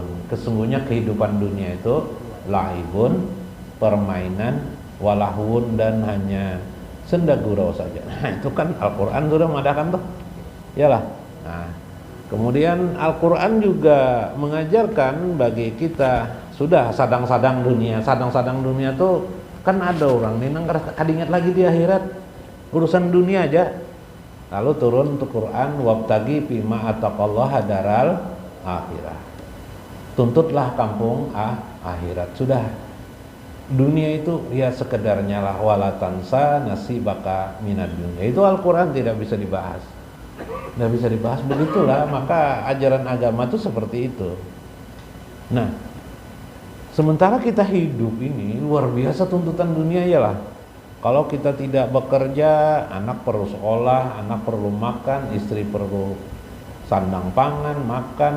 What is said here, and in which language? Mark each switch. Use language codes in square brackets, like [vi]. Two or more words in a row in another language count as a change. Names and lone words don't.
[id] Sesungguhnya kehidupan dunia itu la'ibun, permainan, walahun, dan hanya senda gurau saja. Nah itu kan Al-Quran sudah mengadakan tuh, iyalah. Nah kemudian Al-Quran juga mengajarkan bagi kita, sudah sadang-sadang dunia. Sadang-sadang dunia tuh kan ada orang nih nang kadingat lagi di akhirat, urusan dunia aja. Lalu turun untuk Quran, [ar] wabtagi fima ataqallaha daral akhirah. [id] Tuntutlah kampung akhirat. Sudah, dunia itu ya sekedarnya lah, [ar] wala tansa nasibaka minad dunya. [id] Itu Al-Quran tidak bisa dibahas. Tidak bisa dibahas, begitulah. Maka ajaran agama itu seperti itu. Nah, sementara kita hidup ini luar biasa tuntutan dunia ialah. Kalau kita tidak bekerja, anak perlu sekolah, anak perlu makan, istri perlu sandang pangan, makan.